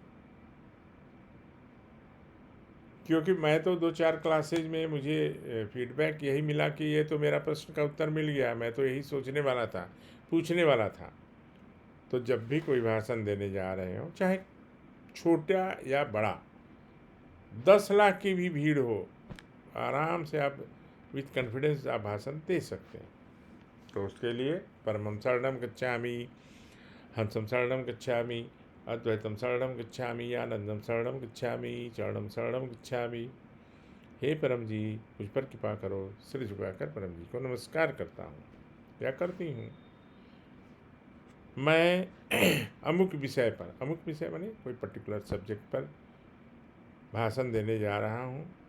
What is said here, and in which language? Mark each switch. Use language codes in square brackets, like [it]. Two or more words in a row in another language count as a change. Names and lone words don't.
[hi] क्योंकि मैं तो 2-4 क्लासेज में मुझे फीडबैक यही मिला कि ये तो मेरा प्रश्न का उत्तर मिल गया, मैं तो यही सोचने वाला था, पूछने वाला था। तो जब भी कोई भाषण देने जा रहे हो, चाहे छोटा या बड़ा, 10 लाख की भी भीड़ हो, आराम से आप [en] with confidence [hi] आप भाषण दे सकते हैं। [sa] तो उसके लिए परमं शरणं गच्छामि, हंसं शरणं गच्छामि, अद्वैतम शरणं गच्छामि, आनंदम शरणं गच्छामि, चरणम शरणं गच्छामि। [hi] हे परम जी, मुझ पर कृपा करो। सिर झुकाकर परम जी को नमस्कार करता हूँ या करती हूँ। मैं अमुक विषय पर, अमुक विषय माने कोई [en] particular subject [hi] पर भाषण देने जा रहा हूँ।